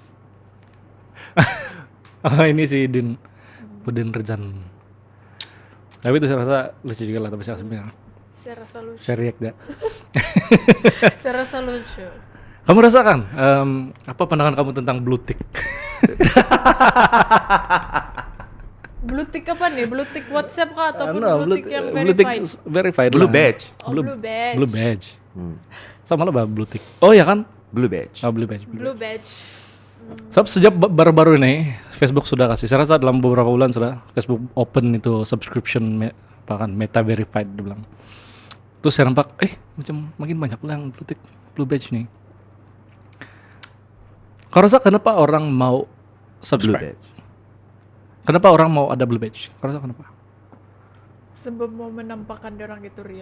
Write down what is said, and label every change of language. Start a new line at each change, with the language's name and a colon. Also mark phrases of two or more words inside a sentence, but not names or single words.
Malay: Ini si Udin Rezan. Tapi itu saya rasa lucu juga lah, tapi saya sebenarnya. Saya rasa lucu. Saya react ya. Saya rasa lucu. Kamu rasakan apa pandangan kamu tentang
English: blue tick? Blue tick
Malay: apa nih?
English: Blue tick
Malay: WhatsApp kah ataupun
English: No, blue tick yang blue tick verified? verified Blue
Malay: lah.
English: badge. Blue badge. Blue badge.
Malay: Sama lah
English: blue tick.
Malay: Oh ya kan?
English: Blue badge. Oh, blue badge. Blue badge.
Malay: Sebab sejak baru-baru ini Facebook sudah kasih. Saya rasa dalam beberapa bulan sudah Facebook open itu subscription bahkan meta verified dia bilang. Terus saya nampak macam makin banyak lah yang
English: blue tick, blue badge
Malay: nih. Kau rasa kenapa orang mau
English: Blue
Malay: subscribe?
English: badge.
Malay: Kenapa orang mau ada
English: blue badge?
Malay: Kau rasa kenapa? Sebab mau menampakkan orang itu real.